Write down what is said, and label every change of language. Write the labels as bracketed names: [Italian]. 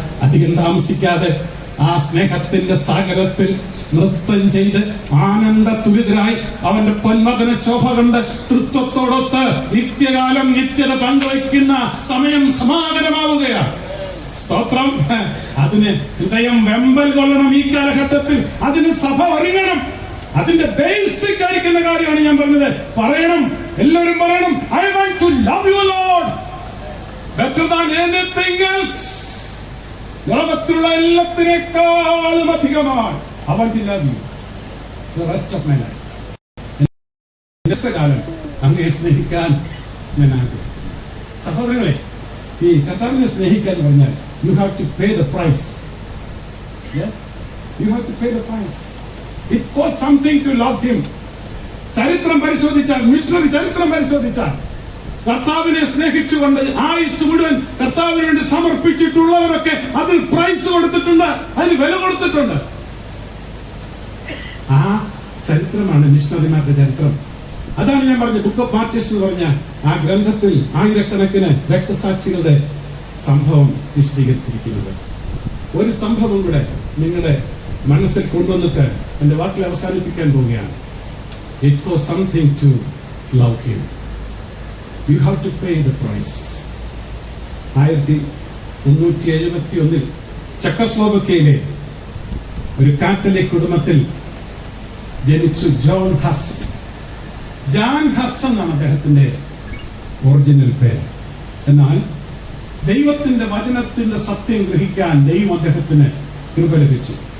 [Malayalam] അധികം താമസിക്കാതെ ആ സ്നേഹത്തിന്റെ സാഗരത്തിൽ നൃത്തം ചെയ്ത് ആനന്ദ തുരിതരായി അവന്റെ പൊന്മകന ശോഭ കണ്ട് തൃത്വത്തോടൊത്ത് നിത്യകാലം നിത്യത പങ്കുവയ്ക്കുന്ന സമയം സമാഗതമാവുകയാണ്. സ്തോത്രം. അതിന് ഹൃദയം വെമ്പൽ കൊള്ളണം. ഈ കാലഘട്ടത്തിൽ അതിന് സഭ ഒരുങ്ങണം. അതിന്റെ ബേസിക് ആയിരിക്കുന്ന കാര്യമാണ് ഞാൻ പറഞ്ഞത്. പറയണം, എല്ലാവരും പറയണം, [English] I want to love you Lord better than anything else. [Malayalam] ലോകത്തിലുള്ള എല്ലാത്തിനേക്കാളും അധികമാണ് [English] I want to love you the rest of my life. [Malayalam] കാലം അങ്ങയെ സ്നേഹിക്കാൻ ഞാൻ ആഗ്രഹിക്കുന്നു. സഹോദരങ്ങളെ, ഈ കർത്താവിനെ സ്നേഹിക്കാൻ പറഞ്ഞാൽ [English] you have to pay the price. Yes, you have to pay the price. It costs something to love him. [Malayalam] ചരിത്രം പരിശോധിച്ചാൽ, മിഷണറി ചരിത്രം പരിശോധിച്ചാൽ, കർത്താവിനെ സ്നേഹിച്ചുകൊണ്ട് ആയുസ് മുഴുവൻ കർത്താവിന് വേണ്ടി സമർപ്പിച്ചിട്ടുള്ളവരൊക്കെ അതിൽ പ്രൈസ് കൊടുത്തിട്ടുണ്ട്, അതിന് വില കൊടുത്തിട്ടുണ്ട്. ആ ചരിത്രമാണ് മിഷണറിമാരുടെ ചരിത്രം. അതാണ് ഞാൻ പറഞ്ഞത്. ബുക്ക് ഓഫ് മാർട്ടിർസ് എന്ന് പറഞ്ഞ ആ ഗ്രന്ഥത്തിൽ ആയിരക്കണക്കിന് രക്തസാക്ഷികളുടെ സംഭവം വിശദീകരിച്ചിരിക്കുന്നത്. ഒരു സംഭവം കൂടെ നിങ്ങളുടെ മനസ്സിൽ കൊണ്ടുവന്നിട്ട് എന്റെ വാക്കിൽ അവസാനിപ്പിക്കാൻ പോവുകയാണ്. [English] It was something to love him. You have to pay the price. [Malayalam] 1371 ചെക്കോസ്ലോവാക്യയിലെ ഒരു കാത്തലിക് കുടുംബത്തിൽ ജനിച്ചു ജോൺ ഹസ്. ജാൻ ഹസ് എന്നാണ് അദ്ദേഹത്തിന്റെ ഒറിജിനൽ പേര്. എന്നാൽ ദൈവത്തിന്റെ വചനത്തിന്റെ സത്യം ഗ്രഹിക്കാൻ ദൈവം അദ്ദേഹത്തിന് കൃപ ലഭിച്ചു.